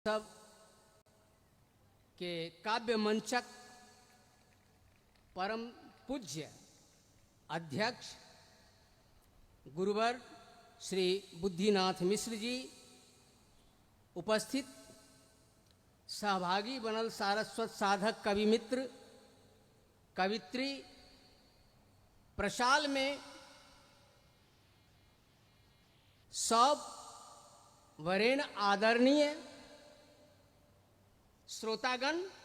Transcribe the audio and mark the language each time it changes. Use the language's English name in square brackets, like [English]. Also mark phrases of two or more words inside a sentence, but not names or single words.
[Maithili] सब के काव्य मंचक परम पूज्य अध्यक्ष गुरुवर श्री बुद्धिनाथ मिश्र जी उपस्थित, सहभागी बनल सारस्वत साधक कवि मित्र कवित्री प्रशाल में सब वरेण आदरणीय श्रोतागण,